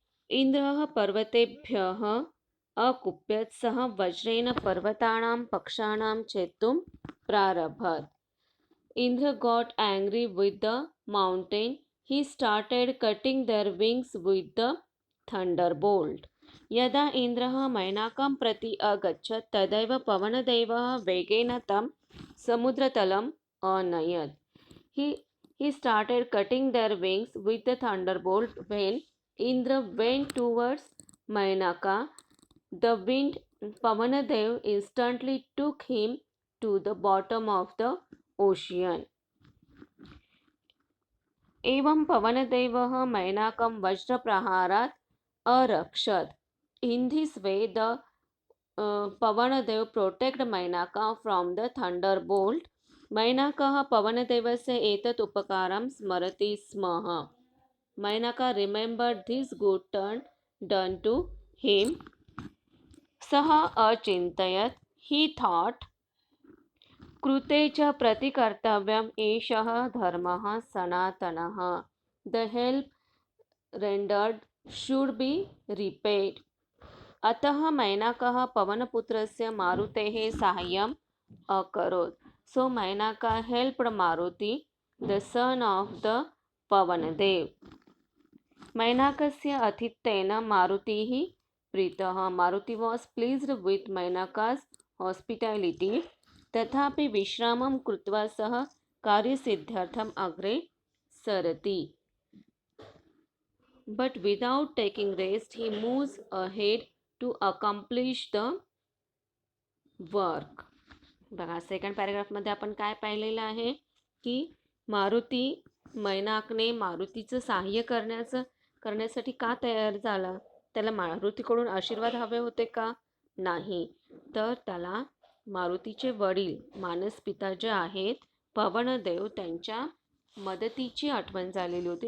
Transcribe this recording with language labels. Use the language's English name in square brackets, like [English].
[Sanskrit] इन्द्रः पर्वतेभ्यः अकुप्यत्. सः वज्रेण पर्वतानां पक्षाणां छेत्तुं प्रारभत. [English] Indra got angry with the mountain. He started cutting their wings with the thunderbolt. [Sanskrit] यदा इन्द्रः मैनाकं प्रति अगच्छत् तदैव पवनदेवः वेगेन तं समुद्रतलम् अनयत्. [English] He started cutting their wings with the thunderbolt. When Indra went towards Mainaka, the wind Pavanadev instantly took him to the bottom of the ocean. [Sanskrit] एवं पवनदेवः मैनाकं वज्रप्रहारात् अरक्षत्. [English] In this way, the Pavanadev protected Mainaka from the thunderbolt. [Sanskrit] मैनाकः पवनदेवस्य एतत् उपकारं स्मरति स्मः. [English] Mainaka remembered this good turn done to him. [Sanskrit] सः अचिन्तयत्, [English] he thought, [Sanskrit] कृते च प्रतिकर्तव्यम् एषः धर्मः सनातनः. [English] The help rendered should be repaid. [Sanskrit] अतः मैनाकः पवनपुत्रस्य मारुतेः साहाय्यम् अकरोत्. [English] So Mainaka helped Maruti, the son of the Pavanadev. [Sanskrit] मैनाकस्य आतिथ्येन मारुतिः प्रीतः. [English] Maruti was pleased with Mainaka's hospitality. [Sanskrit] तथापि विश्रामं कृत्वा सः कार्यसिद्ध्यर्थम् अग्रे सरति. [English] But without taking rest, he moves ahead to accomplish the work. [Marathi] बघा second पॅरेग्राफमध्ये आपण काय पाहिलेलं आहे की मैनाकने मारुतीचं सहाय्य करण्यासाठी का तयार झाला. त्याला मारुतीकडून आशीर्वाद हवे होते का. नाही, तर त्याला मारुतीचे वडील मानस पिता जे आहेत पवनदेव त्यांच्या मदतीची आठवण झालेली होती.